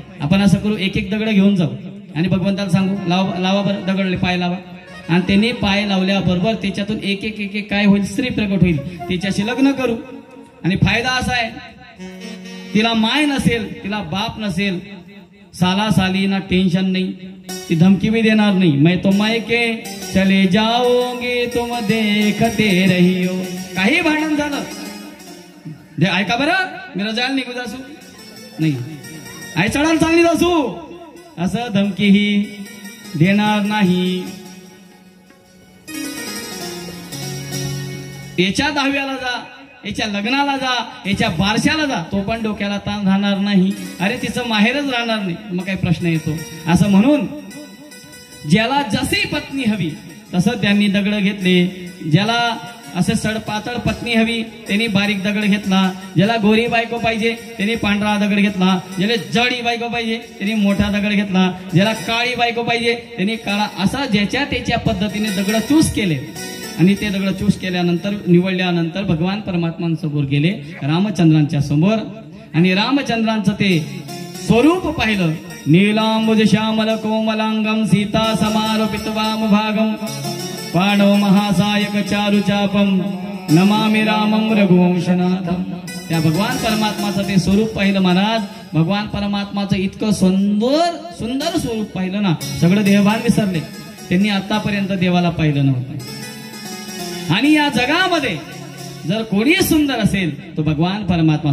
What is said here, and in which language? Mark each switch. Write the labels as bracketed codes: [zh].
[mr] आपण असं करू, एक एक दगड घेऊन जाऊ आणि भगवंताला सांगू, लावा बरं दगडले पाय लावा. आणि त्यांनी पाय लावल्याबरोबर त्याच्यातून एक एक काय होईल? स्त्री प्रकट होईल. त्याच्याशी लग्न करू. आणि फायदा असा आहे, तिला माय नसेल, तिला बाप नसेल, साला साली ना टेन्शन नाही, ती धमकी भी देणार नाही. [hi] मैं तो मायके चले जाओगे तुम देखते रहियो. [mr] काही भांडण झालं दे ऐका बरं, मी रजायला निघू जासू नाही, आई चढायला चांगली जासू असं धमकीही देणार नाही. याच्या 10व्याला जा, याच्या लग्नाला जा, याच्या बारशाला जा, तो पण डोक्याला ताण राहणार नाही. अरे तिचं माहेरच राहणार नाही, मग काही प्रश्न येतो. असं म्हणून ज्याला जशी पत्नी हवी तसं त्यांनी दगड घेतले. ज्याला असे सडपातळ पत्नी हवी त्यांनी बारीक दगड घेतला. ज्याला गोरी बायको पाहिजे त्यांनी पांढरा दगड घेतला. ज्याला जडी बायको पाहिजे त्यांनी मोठा दगड घेतला. ज्याला काळी बायको पाहिजे त्यांनी काळा. असा ज्याच्या त्याच्या पद्धतीने दगड चूज केले आणि ते दगड चूज केल्यानंतर निवडल्यानंतर भगवान परमात्मांसमोर गेले, रामचंद्रांच्या समोर. आणि रामचंद्रांचं ते स्वरूप पाहिलं. [sa] नीलांबुज श्यामल कोमलांगम सीता समारोपित वाम भागम पाणव महासायक चारु चापम नमामि रामम रघुवंशनाथम. [mr] त्या भगवान परमात्माचं ते स्वरूप पाहिलं महाराज. भगवान परमात्माचं इतकं सुंदर स्वरूप पाहिलं ना, सगळं देहभान विसरले. त्यांनी आतापर्यंत देवाला पाहिलं नव्हतं. आणि या जगामध्ये जर कोणी सुंदर असेल तो भगवान परमात्मा.